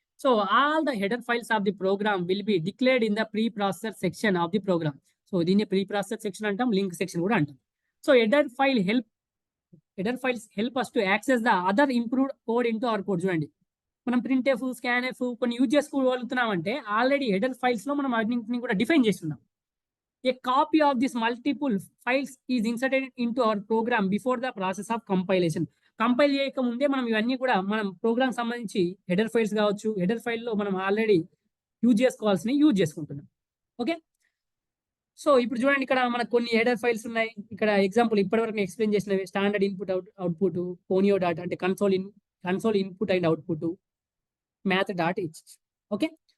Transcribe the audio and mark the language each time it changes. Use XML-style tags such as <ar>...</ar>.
<en>So, all the header files of the program will be declared in the preprocessor section of the program.</en> <te>So, దీన్ని pre processor section అంటాం. Link section కూడా అంటాం.</te> <en>So, header files help us to access the other improved code into our code చూడండి.</en> <te>మనం printf, scanf కొన్ని use చేసుకోగలుగుతున్నామంటే already header ఫైల్స్‌లో మనం అన్నింటిని కూడా define చేసున్నాం.</te> <en>A copy of this multiple files is inserted into our program before the process of compilation.</en> <te>Compile చేయక ముందే మనం ఇవన్నీ కూడా మనం ప్రోగ్రామ్ సంబంధించి హెడర్ ఫైల్స్ కావచ్చు, హెడర్ ఫైల్‌లో మనం ఆల్రెడీ యూజ్ చేసుకోవాల్సినవి యూజ్ చేసుకుంటున్నాం. ఓకే. సో ఇప్పుడు చూడండి ఇక్కడ మనకు కొన్ని హెడర్ ఫైల్స్ ఉన్నాయి. ఇక్కడ ఎగ్జాంపుల్ ఇప్పటివరకు నేను ఎక్స్‌ప్లెయిన్ చేసినవి స్టాండర్డ్ ఇన్పుట్ అవుట్‌పుట్, పోనియో డాట్ అంటే console input and output, math dot H. Okay.</te>